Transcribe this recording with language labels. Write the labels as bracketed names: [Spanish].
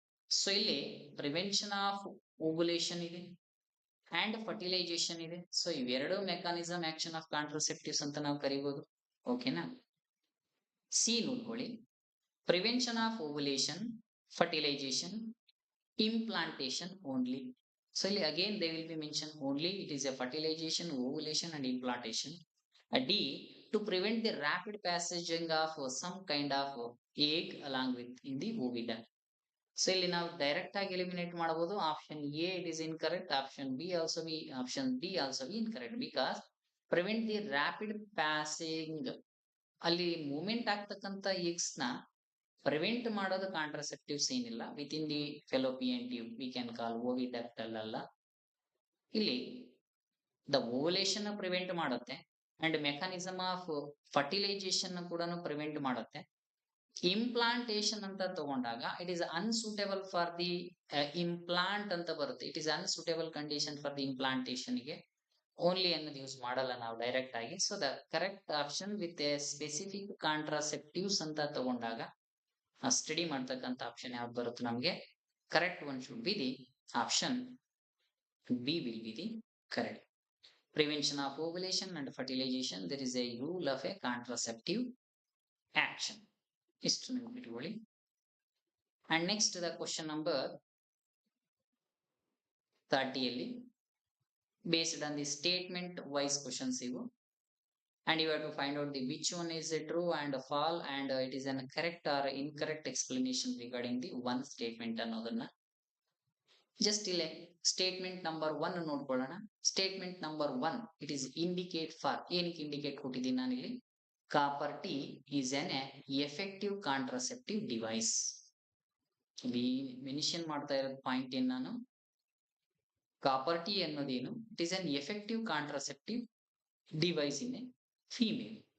[English] So ಇಲ್ಲಿ prevention of ovulation ಇದೆ and fertilization ಇದೆ. ಸೊ ಇವೆರಡು ಮೆಕಾನಿಸಮ್ ಆಕ್ಷನ್ ಆಫ್ ಕಾಂಟ್ರಸೆಪ್ಟಿವ್ಸ್ ಅಂತ ನಾವು ಕರಿಬಹುದು. ಓಕೆನಾ? ಸಿ ನೋಡ್ಕೊಳ್ಳಿ, prevention of ovulation, fertilization, implantation only. So again they will be mentioned only, it is a fertilization, ovulation and implantation. D, to prevent the rapid passaging of some kind of egg along with in the ovida. So [Kannada] ಇಲ್ಲಿ ನಾವು direct ಆಗಿ eliminate ಮಾಡಬಹುದು. [English] Option A it is incorrect, option B also be, option D also be incorrect, because prevent the rapid passing, ಅಲ್ಲಿ movement ಆಗ್ತಕ್ಕಂಥ eggs ನ prevent ಮಾಡೋದು contraceptives ಏನಿಲ್ಲ with in the fallopian tube, we can call oviductal ಅಲ್ಲ. ಇಲ್ಲಿ the ovulation prevent ಮಾಡುತ್ತೆ and mechanism of fertilization ಕೂಡ prevent ಮಾಡುತ್ತೆ. ಇಂಪ್ಲಾಂಟೇಶನ್ ಅಂತ ತಗೊಂಡಾಗ it is unsuitable for the implant ಅಂತ ಬರುತ್ತೆ. It is unsuitable condition for the implantation ಗೆ ಓನ್ಲಿ ಅನ್ನೋದು ಯೂಸ್ ಮಾಡಲ್ಲ ನಾವು ಡೈರೆಕ್ಟ್ ಆಗಿ. So the correct option with a specific contraceptives ಅಂತ ತಗೊಂಡಾಗ ಸ್ಟಡಿ ಮಾಡ್ತಕ್ಕಂಥ ಆಪ್ಷನ್ ಯಾವ್ದು ಬರುತ್ತೆ ನಮಗೆ, correct one should be the option B will be the correct. Prevention of ovulation and fertilization, there is a rule of a contraceptive action. [Kannada] ಇಷ್ಟು ನೆನಪಿಟ್ಕೊಳ್ಳಿ. [English] And next the question number 30 ಅಲ್ಲಿ based on the statement wise questions ಇವು, and you have to find out the which one is a true and a false and it is an correct or incorrect explanation regarding the one statement ಅನ್ನೋದನ್ನ. Just ಇಲ್ಲೇ statement number 1 ನೋಡ್ಕೊಳ್ಳೋಣ. Statement number 1 it is indicate for, ಏನಕ್ಕೆ indicate ಕೊಟ್ಟಿದ್ದೀನಿ ನಾನಿಲ್ಲಿ, copper T is an effective contraceptive device. ಇಲ್ಲಿ mention ಮಾಡ್ತಾ ಇರೋದು point ಏನ್ ನಾನು, ಕಾಪರ್ ಟಿ ಅನ್ನೋದೇನು, it is an effective contraceptive device in a female.